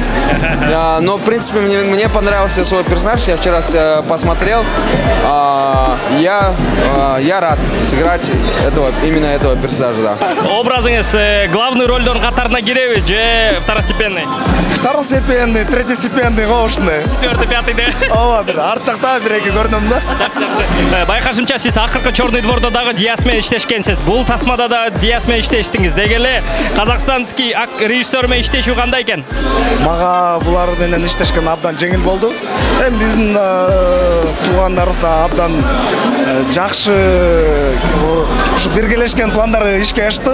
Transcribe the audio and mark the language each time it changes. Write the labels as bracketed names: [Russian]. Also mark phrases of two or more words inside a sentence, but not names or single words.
[Russian] Но, в принципе, мне понравился свой персонаж, я вчера посмотрел. Я рад сыграть именно этого персонажа, да. [Kyrgyz] Образыңыз [Russian] главный рольдон [Kyrgyz] қатарына киреби же второстепенный? [Russian] Второстепенный, третьестепенный, коошный. Четвертый, пятый, да? [Kyrgyz] Ооба, бир арт жакта бир-эки көрдүм да. Байкашымча, сиз акыркы [Russian] «Черный двордо [Kyrgyz] дагы Диас менен иштешкенсиз. Бул тасмада да Диас менен иштештиңиз. Деги эле [Russian] казакстанский режиссер [Kyrgyz] менен иштешүү кандай экен? Мага булар менен иштешкен абдан жеңил болду. Эми биздин туугандарыбыз да абдан жакшы ушу биргелешкен пландары ишке ашты.